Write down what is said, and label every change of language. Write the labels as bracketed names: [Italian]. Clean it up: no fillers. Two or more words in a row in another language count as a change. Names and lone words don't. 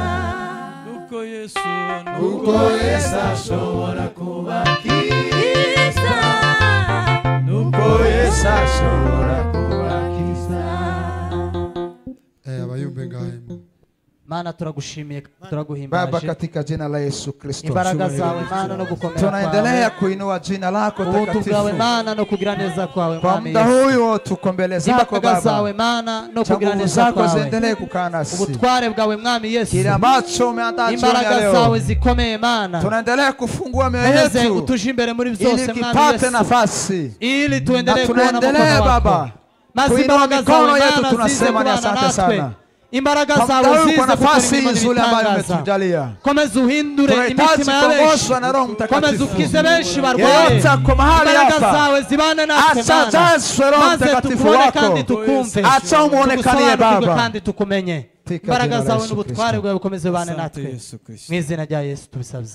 [Kinyarwanda] Uko Yesu ashobora kubakiza. Uko Yesu ashobora kubakiza. Abayumbe ngahemo. Mana turagushimiye turaguhimbaje. [Swahili] Baba katika jina la Yesu Kristo. [Kinyarwanda] Imbaraga zawe Mana no gukomera kwawe. [Swahili] Tunaendelea kuinua jina lako takatifu. [Kinyarwanda] Ubuntu bwawe Mana no kugira neza kwawe [Swahili] Kwa muda huyu tuko mbele zako Baba. [Kinyarwanda] Imbaraga zawe Mana no kugira neza kwawe. [Swahili] Ziendelee kukaa nasi. [Kinyarwanda] Ubutware bwawe Mwami Yesu. [Swahili] Kile ambacho umeandaa jioni ya leo. [Kinyarwanda] Imbaraga zawe zikomeye Mana. [Swahili] Tunaendelea kufungua mioyo yetu. [Kinyarwanda] Utuje imbere muri byose Mwami Yesu. [Swahili] Ili kipate nafasi. Ili tuendelee kuona mkono wako. Baba. Kuinua mikono yetu tunasema ni asante sana. [Kinyarwanda] Imbaraga zawe zize [Swahili] nafasi nzuri ambayo umetujalia. [Kinyarwanda] Komeza uhindure imitima ya benshi. Komeza ukize benshi barwaye. Imbaraga zawe zibane natwe Mana. Maze tukubone kandi tukumve. [Swahili] Acha umuonekanie Baba. [Kinyarwanda] Kandi tukumenye. Imbaraga zawe n'ubutware bwawe bukomeze bane natwe. Mu izina rya Yesu tubisabye.